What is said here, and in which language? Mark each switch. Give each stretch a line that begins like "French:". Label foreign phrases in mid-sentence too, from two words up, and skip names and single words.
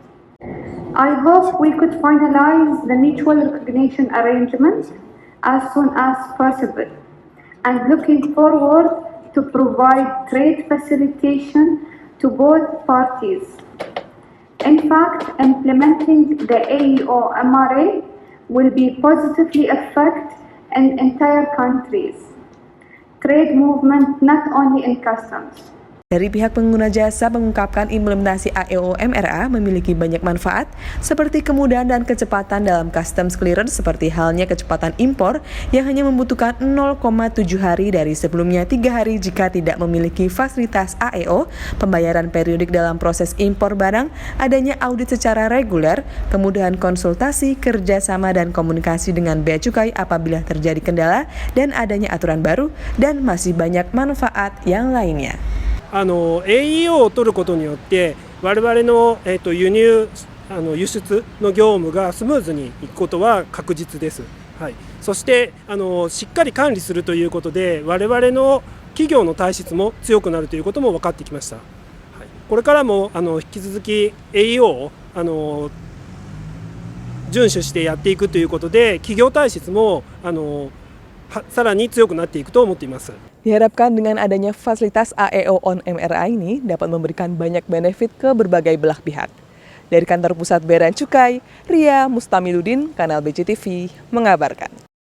English: I hope we could finalize the mutual recognition arrangement as soon as possible, and looking forward to provide trade facilitation to both parties. In fact, implementing the AEO MRA will be positively affect in entire countries trade movement, not only in customs.
Indonesian: Dari pihak pengguna jasa mengungkapkan implementasi AEO MRA memiliki banyak manfaat seperti kemudahan dan kecepatan dalam
English: customs clearance,
Indonesian: seperti halnya kecepatan impor yang hanya membutuhkan 0,7 hari dari sebelumnya 3 hari jika tidak memiliki fasilitas AEO, pembayaran periodik dalam proses impor barang, adanya audit secara reguler, kemudahan konsultasi, kerjasama dan komunikasi dengan Bea Cukai apabila terjadi kendala, dan adanya aturan baru, dan masih banyak manfaat yang lainnya.
Japanese: AEO を取ることによって我々の、輸入輸出の業務がスムーズにいくことは確実です。はい、そしてしっかり管理するということで我々の企業の体質も強くなるということも分かってきました。はい、これからも引き続き AEO を遵守してやっていくということで企業体質もさらに強くなっていくと思っています。
Indonesian: Diharapkan dengan adanya fasilitas AEO on MRA ini dapat memberikan banyak benefit ke berbagai belah pihak. Dari kantor pusat Bea dan Cukai, Ria Mustamiluddin, Kanal BCTV, mengabarkan.